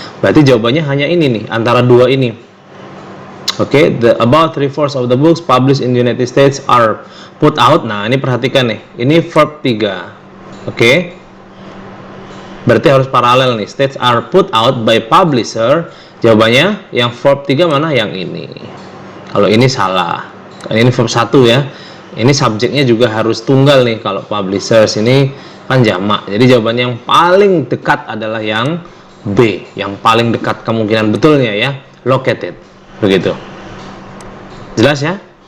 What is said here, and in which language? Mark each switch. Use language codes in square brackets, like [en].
[id] Berarti jawabannya hanya ini nih, antara dua ini. [en] Oke, about 3/4 of the books published in the United States are put out. [id] Nah, ini perhatikan nih, ini verb 3. Oke. Berarti harus paralel nih. [en] States are put out by publisher. [id] Jawabannya yang verb 3 mana? Yang ini. Kalau ini salah. Ini verb 1 ya. Ini subjeknya juga harus tunggal nih kalau publishers, ini kan jamak. Jadi jawabannya yang paling dekat adalah yang B, yang paling dekat kemungkinan betulnya ya, located. Begitu. Jelas ya?